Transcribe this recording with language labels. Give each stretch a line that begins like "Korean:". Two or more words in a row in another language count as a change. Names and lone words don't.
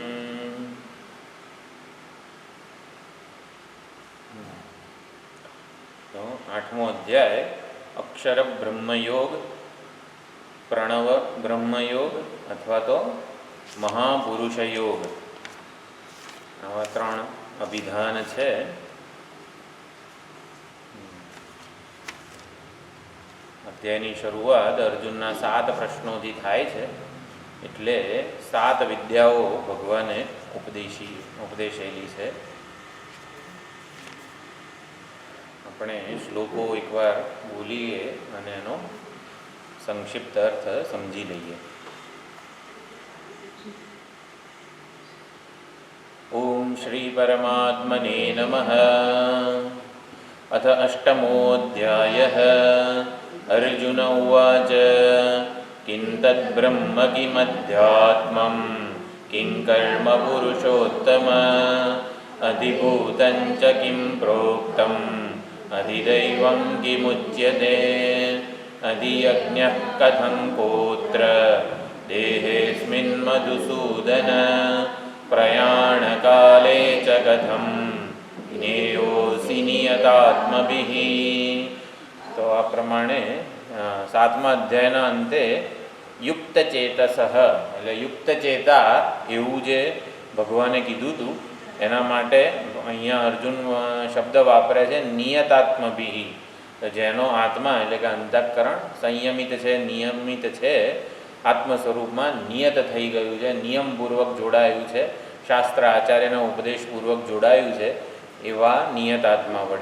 Gujarati: તો 8મો અધ્યાય અક્ષર બ્રહ્મયોગ, પ્રણવ બ્રહ્મયોગ અથવા તો મહાપુરુષ યોગ, આવા 3 અભિધાન છે। अध्यायની શરૂઆત અર્જુનના 7 પ્રશ્નોથી થાય છે, એટલે 7 વિદ્યાઓ ભગવાને ઉપદેશેલી છે. આપણે શ્લોકો એકવાર બોલીએ અને એનો સંક્ષિપ્ત અર્થ સમજી લઈએ. ઓમ શ્રી પરમાત્મને નમઃ.
Sanskrit: अथ 8मोऽध्यायः. अर्जुन उवाच किं तद्ब्रह्म किमध्यात्मं किं कर्म पुरुषोत्तम अधिभूतं च किं प्रोक्तम् अधिदैवं किमुच्यते अधियज्ञः कथं कोत्र देहेऽस्मिन् मधुसूदन प्रयाणकाले च कथं ज्ञेयोऽसि नियतात्मभिः.
Gujarati: તો આ પ્રમાણે 7મા અધ્યાયના અંતે
Sanskrit: યુક્ત ચેતસઃ
Gujarati: એટલે
Sanskrit: યુક્ત ચેતા
Gujarati: એવું જે ભગવાને કીધું હતું એના માટે અહીંયા અર્જુન શબ્દ વાપરે છે નિયતાત્મભિઃ. તો જેનો આત્મા એટલે કે અંતઃકરણ સંયમિત છે, નિયમિત છે, આત્મ સ્વરૂપમાં નિયત થઈ ગયું છે, નિયમપૂર્વક જોડાયું છે, શાસ્ત્ર આચાર્યના ઉપદેશપૂર્વક જોડાયું છે, એવા નિયત આત્મા વડે.